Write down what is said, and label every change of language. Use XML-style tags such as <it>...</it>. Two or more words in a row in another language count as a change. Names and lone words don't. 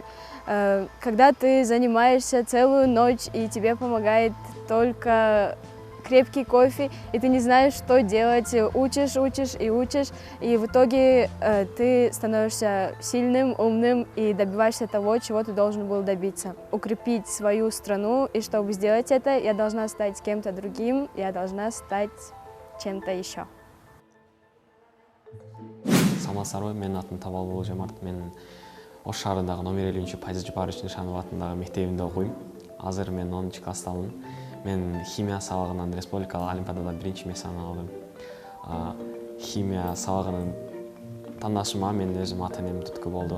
<ru>Когда ты занимаешься целую ночь, и тебе помогает только крепкий кофе, и ты не знаешь, что делать, учишь, и в итоге ты становишься сильным, умным и добиваешься того, чего ты должен был добиться. Укрепить свою страну, и чтобы сделать это, я должна стать кем-то другим, я должна стать чем-то еще.</ru> <ky>Саламатсыздарбы, мен атым Табалбол Жомарт. Мен Ош шаарындагы номер 50 Пайыз Жапарович Нишанов атындагы мектебинде окуйм. Азыр мен 10 класстамын. Мен химия сабагынан республикалык олимпиадада 1-чи месени алдым. Химия сабагынын тандашыма мен өзүм ата-энем түрткү болду.</ky>